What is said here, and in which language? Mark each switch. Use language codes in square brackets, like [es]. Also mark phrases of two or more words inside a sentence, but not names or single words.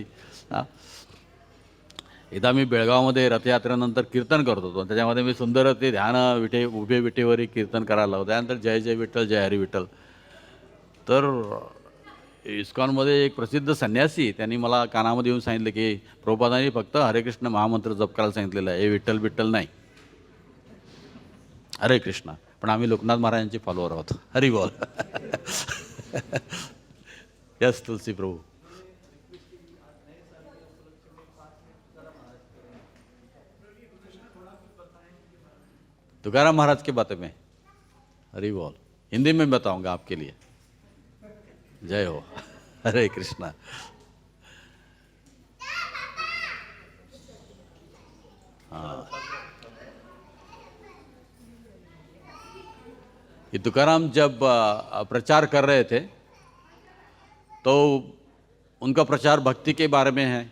[mr] हां, एकदा मी बेळगावमध्ये रथयात्रेनंतर कीर्तन करत होतो. त्याच्यामध्ये मी सुंदर ते ध्यान उभे विटेवरी कीर्तन करायला होतं. त्यानंतर जय जय विठ्ठल, जय हरी विठ्ठल. तर इस्कॉनमध्ये एक प्रसिद्ध संन्यासी त्यांनी मला कानामध्ये येऊन सांगितलं की प्रभुपादांनी फक्त हरे कृष्ण महामंत्र जप करायला सांगितलेलं आहे, हे विठ्ठल विठ्ठल नाही. हरे कृष्ण. पण आम्ही लोकनाथ महाराजांचे फॉलोअर आहोत. हरी बोल. यस तुलसी प्रभू. [hi] तुकाराम महाराज के बारे में हरी बोल. हिंदी में बताऊंगा आपके लिए. जय हो. हरे कृष्णा. हाँ, ये तुकाराम जब प्रचार कर रहे थे तो उनका प्रचार भक्ति के बारे में है.